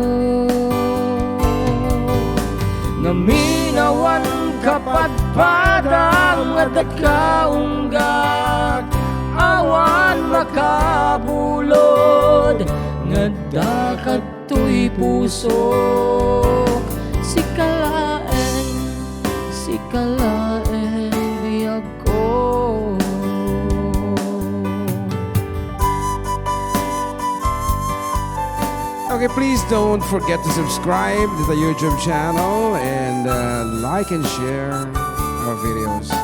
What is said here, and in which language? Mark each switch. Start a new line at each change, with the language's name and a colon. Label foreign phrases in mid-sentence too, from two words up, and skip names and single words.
Iloko: Ngaminawan kapadpadang at kaunggat, awan makabulod ngadda kadtoy puso. Sikalaeng biyag ko.
English: Okay, please don't forget to subscribe to the YouTube channel and like and share our videos.